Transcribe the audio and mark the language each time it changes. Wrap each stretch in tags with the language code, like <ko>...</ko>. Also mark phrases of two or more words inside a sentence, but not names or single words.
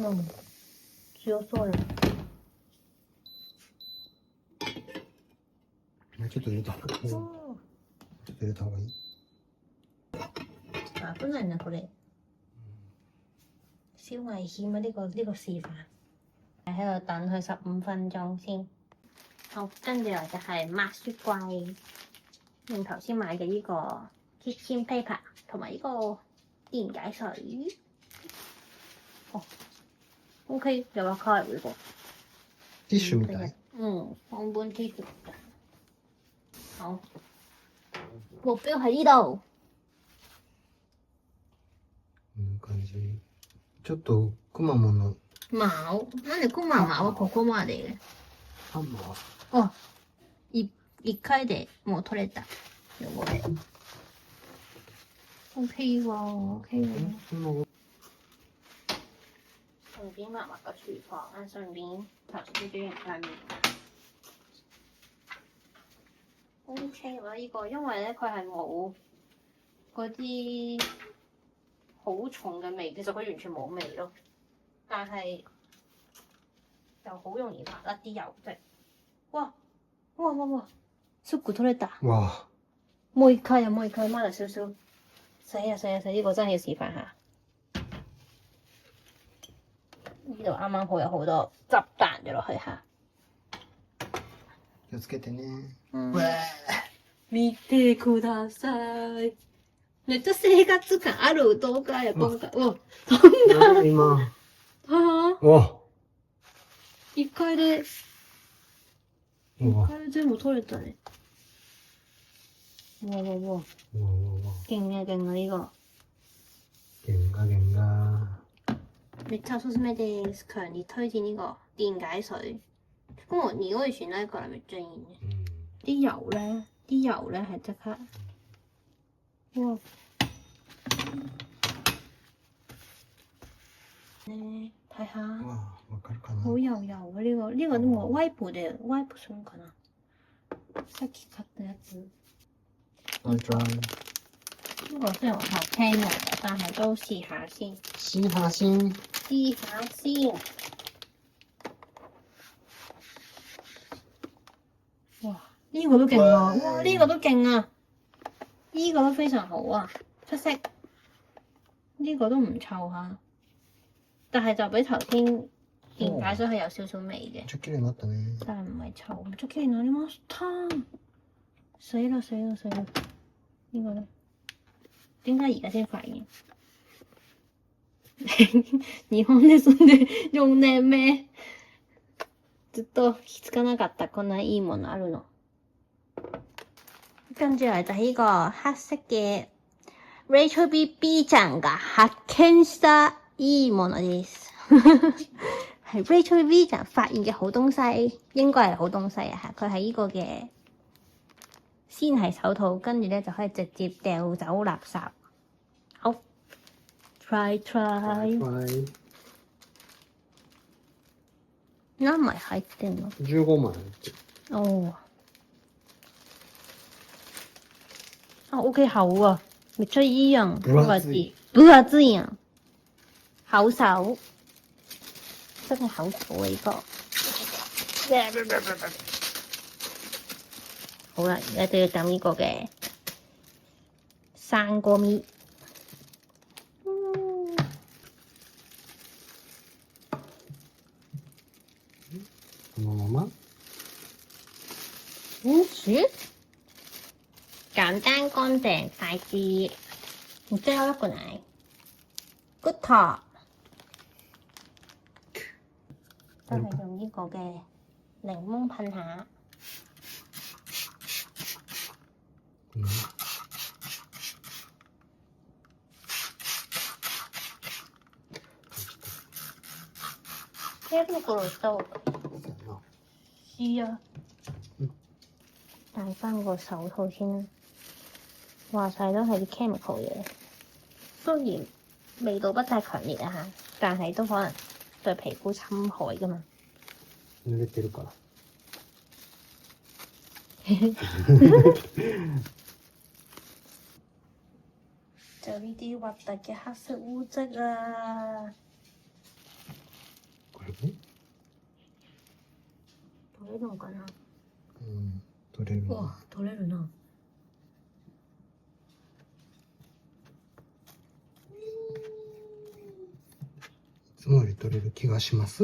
<ja>強そうや。ちょっと入れた。ちょっと入れた方がいい。危ないนะこれ。</ja> <yue>燒危險啊！呢個示範。喺度等佢15分鐘先。好，跟住嚟就係抹雪櫃，用頭先買嘅呢個 kitchen paper 同埋呢個電解水。哦 ，OK，有個開會喎。</yue> <ja>ティッシュみたい。</ja> <yue>放半 T 恤。好，目標喺呢度。</yue> <ja>感じ。ちょっとくまモンの。毛？なんでクマ毛はここまで？ハンマー。あ、1回でもう取れた。</ja> <yue>汚れ。OK 喎，OK 喎。順便抹個廚房啊，順便頭先煮完塊麵。OK 啦，呢個因為咧佢係冇嗰啲好重嘅味，其實佢完全冇味咯，但係就好容易抹甩啲油漬。</yue> <ja>哇！哇哇哇！ すぐ取れた。哇！もう一回</ja> <yue>啊，抹咗少少。死啊！呢個真係要示範下。呢度啱啱好有好多汁彈咗落去下。</yue> <ja>気をつけてね。見てください。めっちゃ生活感ある動画や、今回。うわ、飛んだ。今。わ一回で全部取れたね。わ。</ja> <yue>勁啊呢個。勁㗎。</yue> <ja>めっちゃおすすめです。</ja> <yue>強烈推薦呢個電解水。</yue> <ja>不過匂いしないからめっちゃいいね。</ja> <yue>啲油咧係即刻。哇！ね睇下。</yue> <ja>わかるかな。</ja> <yue>好油油啊！呢個都冇</yue> <ja>ワイプでワイプするかな。さっき買ったやつ。</ja> <yue>呢個雖然我頭聽嚟嘅，但係都試下先。試下先。哇！呢個都勁啊！哇！呢個都勁啊！呢個都非常好啊，出色。呢個都唔臭嚇，但係就比頭先電解水係有少少味嘅。</yue> <ja>めっちゃ綺麗になったね。</ja> <yue>但係唔係臭，</yue> <ja>めっちゃ綺麗になりました。</ja> <yue>死啦！呢個咧，點解而家先發現？</yue> <ja>日本で住んで4年目。ずっと気づかなかったこんないいものあるの。</ja> <yue>跟住嚟就係呢個黑色嘅</yue> <ja>Rachel B ちゃんが発見したいいものです。</ja> <yue>係 Rachel B ちゃん發現嘅好東西，應該係好東西啊！佢係呢個嘅先係手套，跟住咧就可以直接掉走垃圾。好 ，try。</yue> <ja>何枚入ってんの？15枚。</ja> <yue>哦。啊 ，OK 厚啊，</yue> <ja>めっちゃいいやん。分厚い。分厚いやん。</ja> <yue>厚手，真係厚手啊！呢個。好啦，而家就要整呢個嘅生果米。</yue> <ja>このまま？</ja> <yue>簡單乾淨快捷。最後一個奶。</yue> <en>Good talk。</en> <yue>都係用呢個嘅檸檬噴下。手袋と係啊，戴翻個手套先啦。話晒都係啲 chemical 嘢，雖然味道不太強烈啊嚇，但係都可能對皮膚侵害噶嘛。</yue> <ja>濡れてるから。</ja> <yue>就呢啲核突嘅黑色污漬啊！</yue> <ja>これね。取れるのかな？取れる。わ、取れるな。いつもより取れる気がします？</ja>